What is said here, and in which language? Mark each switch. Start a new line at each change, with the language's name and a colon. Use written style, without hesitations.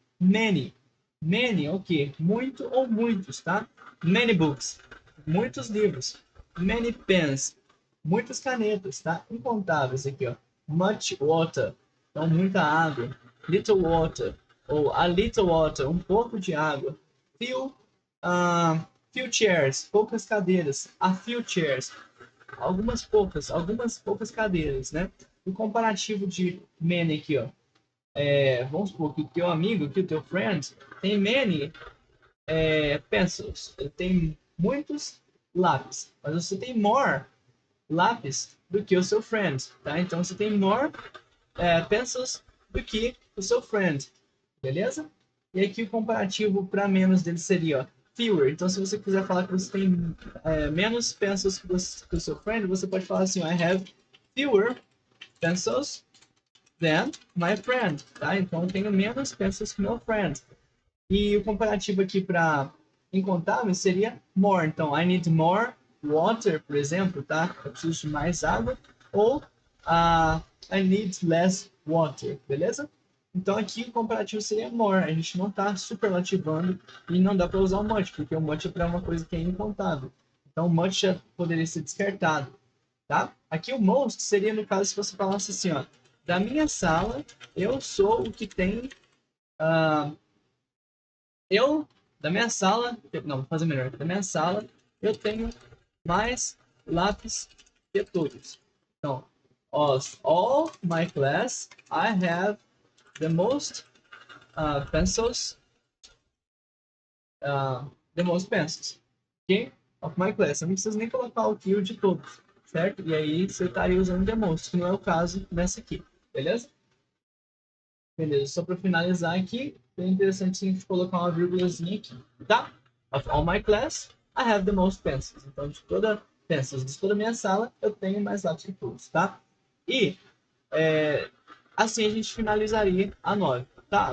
Portuguese: Many. Many é o quê? Muito ou muitos, tá?
English: Many books.
Portuguese: Muitos livros.
English: Many pens.
Portuguese: Muitas canetas, tá? Incontáveis aqui, ó.
English: Much water.
Portuguese: Então, muita água.
English: Little water
Portuguese: ou
English: a little water,
Portuguese: um pouco de água.
English: Few chairs,
Portuguese: poucas cadeiras.
English: A few chairs,
Portuguese: algumas poucas cadeiras, né? O comparativo de many aqui, ó. Vamos supor que o teu amigo, que o teu friend, tem many pencils. Ele tem muitos lápis. Mas você tem more lápis do que o seu friend, tá? Então você tem more pencils do que o seu friend, beleza? E aqui o comparativo para menos dele seria, ó, fewer. Então se você quiser falar que você tem menos pencils que o seu friend, você pode falar assim, ó,
English: I have fewer pencils than my friend,
Portuguese: tá? Então eu tenho menos pencils que meu friend. E o comparativo aqui para incontável seria more. Então,
English: I need more water,
Portuguese: por exemplo, tá? Eu preciso de mais água.
English: Ou I need less water, beleza?
Portuguese: Então, aqui o comparativo seria more. A gente não está superlativando e não dá para usar o much, porque o much é para uma coisa que é incontável. Então, o much já poderia ser descartado, tá? Aqui o most seria, no caso, se você falasse assim, ó, da minha sala, eu sou o que tem... da minha sala, não, vou fazer melhor. Da minha sala, eu tenho mais lápis que todos.
English: Então, of all my class, I have the most pencils, the most pencils, ok? Of my class.
Portuguese: Eu não preciso nem colocar o que de todos, certo? E aí você estaria usando the most, que não é o caso nessa aqui, beleza? Beleza, só para finalizar aqui, é interessante a gente colocar uma vírgulazinha aqui, tá?
English: Of all my class, I have the most pencils.
Portuguese: Então, de toda a minha sala, eu tenho mais lápis que todos, tá? E assim a gente finalizaria a 9, tá?